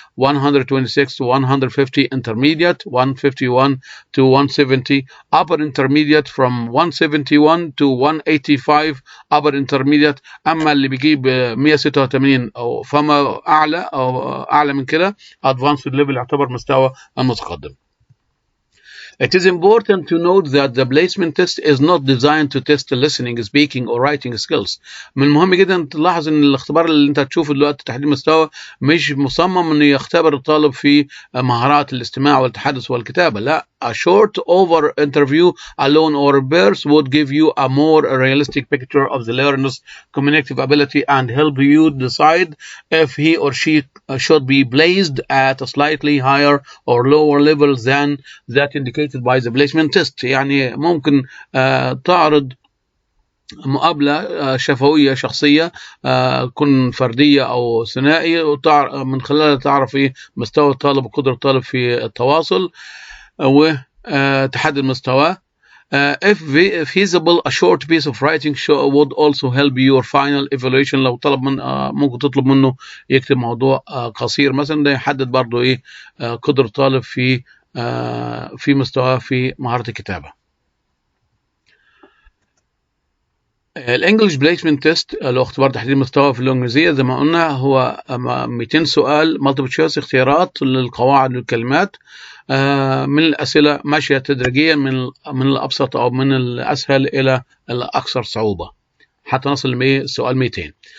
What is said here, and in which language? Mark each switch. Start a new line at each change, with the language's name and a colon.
English: 126 to 150 intermediate. 151 to 170 upper intermediate. From 171 to 185 upper intermediate.
Arabic: أما اللي بيجيب 186 أو فما أعلى أو أعلى من كده
English: advanced level
Arabic: يعتبر مستوى المتقدم.
English: It is important to note that the placement test is not designed to test listening, speaking or writing skills.
Arabic: من المهم جدا تلاحظ ان الاختبار اللي انت هتشوفه دلوقتي تحديد مستوى مش مصمم انه يختبر الطالب في مهارات الاستماع والتحدث والكتابة.
English: لا، a short over interview alone or pairs would give you a more realistic picture of the learner's communicative ability and help you decide if he or she should be placed at a slightly higher or lower level than that indicated by the placement test.
Arabic: يعني ممكن تعرض مقابلة شفوية شخصية، كن فردية أو ثنائي، من خلالها تعرف إيه مستوى الطالب وقدرة الطالب في التواصل وتحدد مستواه.
English: If feasible, a short piece of writing would also help your final evaluation.
Arabic: لو طلب من ممكن تطلب منه يكتب موضوع قصير مثلا، ده يحدد برضو إيه قدرة الطالب في مستواه في مهارة الكتابة. الانجليش بليسمنت تيست اللي هو اختبار تحديد المستوى في اللغة الإنجليزية زي ما قلنا هو 200 سؤال مالتيبل تشويس، اختيارات للقواعد والكلمات من الأسئلة ماشية تدريجيا من الأبسط أو من الأسهل إلى الأكثر صعوبة حتى نصل للسؤال 200.